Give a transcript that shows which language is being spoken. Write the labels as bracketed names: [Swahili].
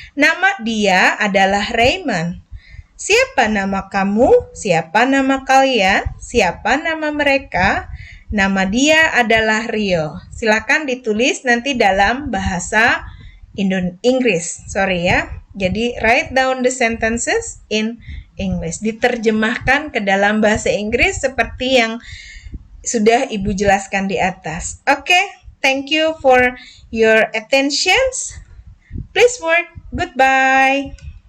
[Indonesian] Nama dia adalah Raymond. Siapa nama kamu? Siapa nama kalian? Siapa nama mereka? Nama dia adalah Rio. Silakan ditulis nanti dalam bahasa Inggris. Sorry ya. Jadi [English] write down the sentences in English. [Indonesian] Diterjemahkan ke dalam bahasa Inggris seperti yang sudah Ibu jelaskan di atas. [English] Oke, thank you for your attention. Please work. Goodbye.